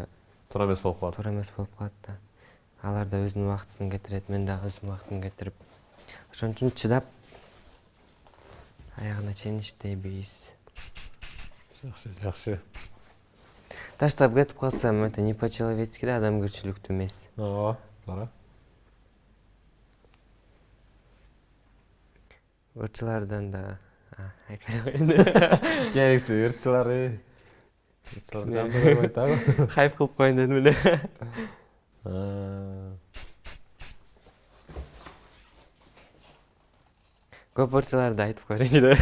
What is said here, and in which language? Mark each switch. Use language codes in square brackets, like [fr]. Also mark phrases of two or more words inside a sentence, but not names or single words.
[ky] Туура эмес болуп калат. туура эмес болуп калат да. Алар да өзүнүн убактысын кетирет, мен да өзүмдүн убактымды кетирип. Ошон үчүн чыдап аягына чейин иштейбиз. Жакшы. Таштап кетип калсам, [ru] это не по-человечески [ky] да, адамгерчиликтүү эмес. Ооба, туура. Ырчылардан да Керексиз ырчылар. Жамды койбойт агы. хайп кылып коеюн дедим эле. Көп ырчыларды айтып коеюн эле.